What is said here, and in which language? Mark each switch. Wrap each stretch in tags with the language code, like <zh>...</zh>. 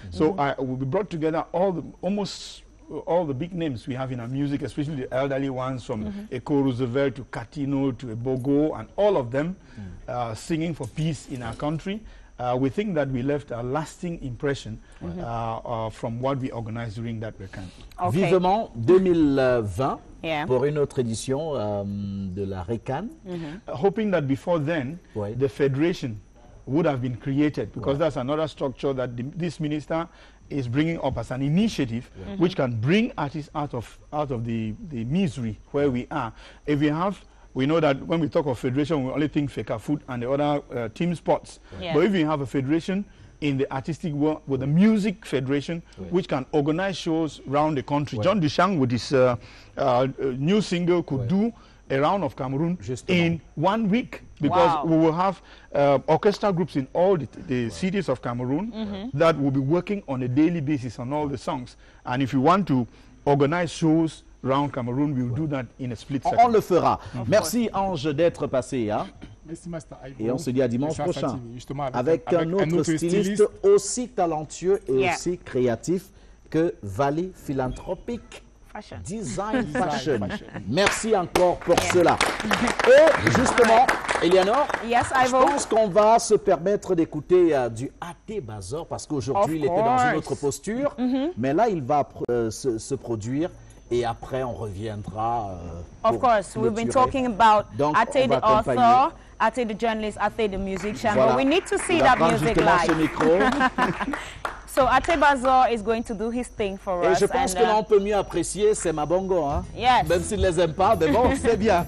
<en>So we brought together almost all the big names we have in our music, especially the elderly ones from Eko Roosevelt to Katino to Ebogo, and all of them singing for peace in our country. We think that we left a lasting impression from what we organized during that weekend.</en> <fr>Vivement 2020 pour une autre édition de la RECAN.</fr> <en>Hoping that before then, the federation would have been created, because that's another structure that this minister is bringing up as an initiative which can bring artists out of the misery where we are. If we know that when we talk of federation, we only think Feka Food and the other team sports. But if you have a federation in the artistic world with a music federation which can organize shows around the country, John Duchamp with his new single could do a round of Cameroon in 1 week, because we will have orchestra groups in all the cities of Cameroon that will be working on a daily basis on all the songs. And if you want to organize shows around Cameroon, we will do that in a split second.</en> <fr>On le fera. Merci Ange d'être passé. Hein? Merci Master IVO. Et on se dit à dimanche prochain avec un autre styliste aussi talentueux et aussi créatif que Valley Philanthropic Design Fashion. Merci encore pour cela. Et justement, Eleonore, je pense qu'on va se permettre d'écouter du A.T. Bazor, parce qu'aujourd'hui il était dans une autre posture, mais là il va se produire. Et après, on reviendra.</fr> <en>Of course, we've been talking about A.T. the author, A.T. the journalist, A.T. the musician, but we need to see that music live. So A.T. Bazor is going to do his thing for us.</en> <fr>Et je pense que là, on peut mieux apprécier, c'est ma bongo. Hein?</fr> <en>Yes.</en> <fr>Même s'ils ne les aiment pas, mais bon, c'est bien.</fr>